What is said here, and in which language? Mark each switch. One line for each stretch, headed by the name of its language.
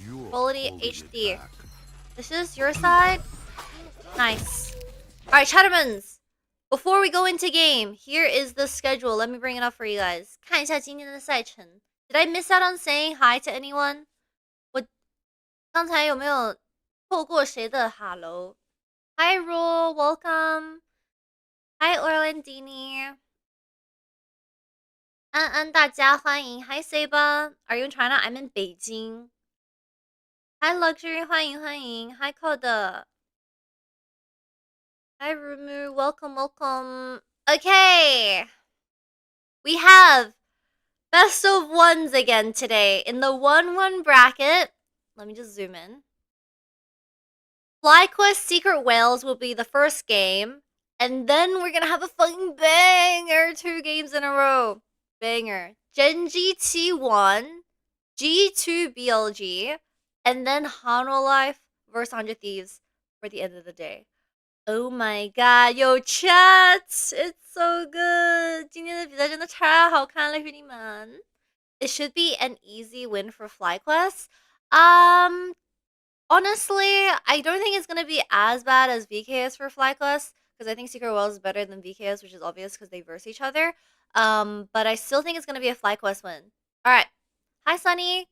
English: Quality HD. This is your side? Nice. Alright, Chattermans. Before we go into game, here is the schedule. Let me bring it up for you guys.
Chinese: 看一下今天的赛程.
English: Did I miss out on saying hi to anyone?
Chinese: 我刚才有没有错过谁的 hello?
English: Hi Rule, welcome. Hi Orlandini.
Chinese: 安安大家欢迎.
English: Hi Seba. Are you in China? I'm in Beijing. Hi Luxury, 欢迎. Hi Code. Hi Rumu, welcome. Okay. We have Best of ones again today. In the 1-1 bracket, let me just zoom in. FlyQuest Secret Whales will be the first game. And then we're gonna have a fucking banger 2 games in a row. Banger. Gen.G T1, G2 BLG, and then Life versus 100 Thieves for the end of the day. Oh my god, yo chat! It's so good!
Chinese: 今天的比赛真的太好看了，兄弟们。
English: It should be an easy win for FlyQuest. Honestly, I don't think it's gonna be as bad as VKS for FlyQuest because I think Secret World is better than VKS, which is obvious because they verse each other. But I still think it's gonna be a FlyQuest win. All right. Hi, Sunny.